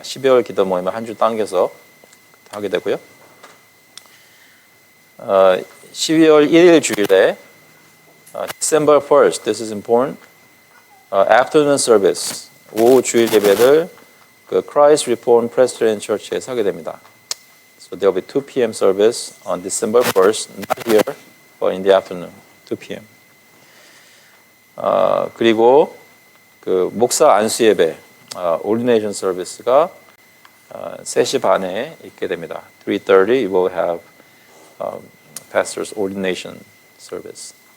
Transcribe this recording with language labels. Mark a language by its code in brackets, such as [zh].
[ko] 12월 기도 모임을 한 주 당겨서 하게 되고요. 12월 1일 주일에 [en] December 1st, this is important, afternoon service, [ko] 오후 주일 예배를 그 Christ Reformed Presbyterian Church에서 하게 됩니다. [en] So there will be 2 p.m. service on December 1st, not here, but in the afternoon, 2 p.m. [ko] 그리고 그 목사 안수 예배, ordination service가 3시 반에 있게 됩니다. [en] 3:30 we will have pastor's ordination service.